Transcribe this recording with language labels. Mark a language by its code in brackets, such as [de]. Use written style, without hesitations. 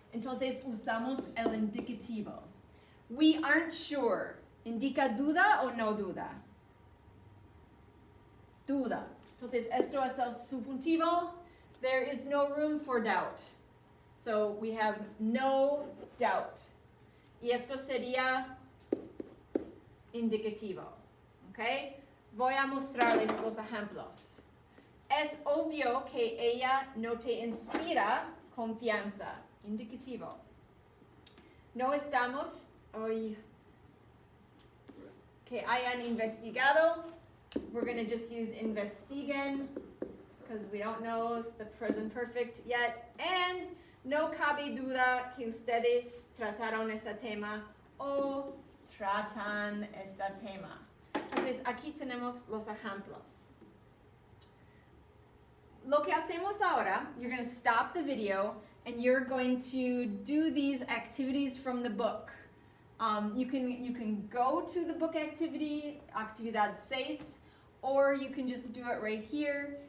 [es] Entonces usamos el indicativo. [en] We aren't sure. [es] ¿Indica duda o no duda? Duda. Entonces, esto es el subjuntivo. [en] There is no room for doubt. So, we have no doubt. [es] Y esto sería indicativo. ¿Ok? Voy a mostrarles los ejemplos. Es obvio que ella no te inspira confianza. Indicativo. No estamos hoy que hayan investigado. [en] We're going to just use investiguen because we don't know the present perfect yet. And [es] no cabe duda que ustedes trataron este tema [en] o tratan este tema. [es] Entonces, aquí tenemos los ejemplos. Lo que hacemos ahora, [en] you're going to stop the video and you're going to do these activities from the book. You can go to the book activity, actividad 6, or you can just do it right here.